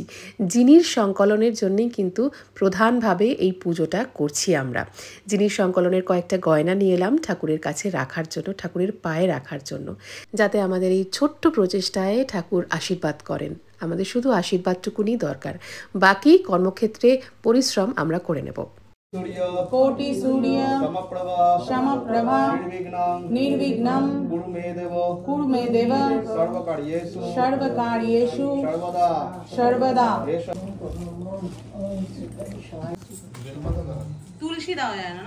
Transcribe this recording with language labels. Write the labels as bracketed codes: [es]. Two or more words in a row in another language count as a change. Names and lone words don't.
[bn] জিনিস সংকলনের জন্যই কিন্তু প্রধানভাবে এই পুজোটা করছি আমরা। জিনিস সংকলনের কয়েকটা গয়না নিয়ে এলাম ঠাকুরের কাছে রাখার জন্য, ঠাকুরের পায়ে রাখার জন্য, যাতে আমাদের এই ছোট্ট প্রচেষ্টায় ঠাকুর আশীর্বাদ করেন। আমাদের শুধু আশীর্বাদটুকুনি দরকার, বাকি কর্মক্ষেত্রে পরিশ্রম আমরা করে নেব। [sa] कोटि सूर्य समप्रभा निर्विघ्नं कुरु मे देव सर्वकार्येषु सर्वदा। [bn] তুলসী দেওয়া যায় না?